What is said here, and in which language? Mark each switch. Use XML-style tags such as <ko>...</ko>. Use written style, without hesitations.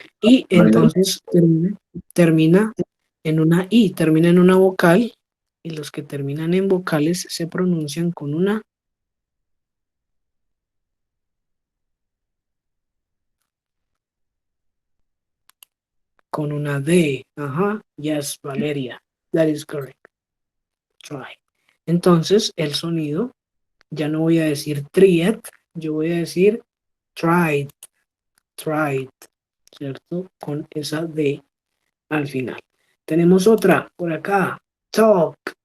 <es>Y entonces termina en una I, termina en una vocal, y los que terminan en vocales se pronuncian con una D.</es> <en>Ajá, yes, Valeria, that is correct. Try.</en> <es>Entonces, el sonido, ya no voy a decir tried, yo voy a decir tried, tried, ¿cierto? Con esa D al final. Tenemos otra por acá, talk.</es>